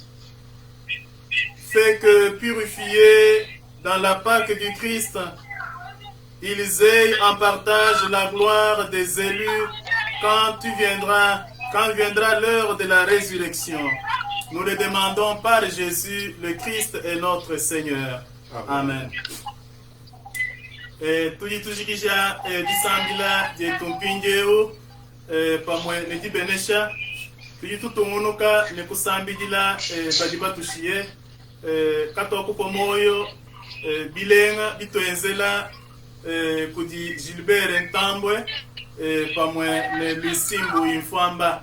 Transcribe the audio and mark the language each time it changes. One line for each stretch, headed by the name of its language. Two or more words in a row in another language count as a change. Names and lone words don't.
French: fait que purifiés dans la Pâque du Christ, ils aient en partage la gloire des élus quand viendra l'heure de la résurrection. Nous le demandons par Jésus, le Christ et notre Seigneur. Amen.
Luba-Lulua: Tujikisha disambila je tumpinjeu pamwe ne dibenesha tujitutungunuka ne kusambijila badibatushie katoko pomoyo bilenga bitwenzela kudi Gilbert Ntambwe pamwe ne Lucie Mfwamba.